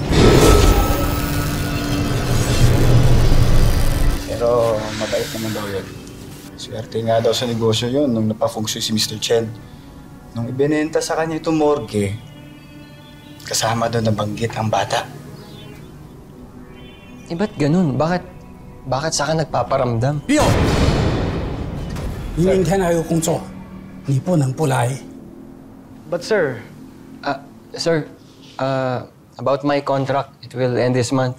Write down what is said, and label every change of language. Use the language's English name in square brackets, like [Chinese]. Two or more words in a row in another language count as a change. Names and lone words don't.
[Filipino] Pero mabait naman daw yun. Swerte nga daw sa negosyo yun nung napafungsoy si Mr. Chen. Nung ibinenta sa kanya itong morgue, kasama doon nabanggit ang bata. Eh, ba't ganun? Bakit sa akin nagpaparamdam? [Chinese] 六，你明天还有工作，你不能不来。 [English] But sir, Sir, about my contract, it will end this month.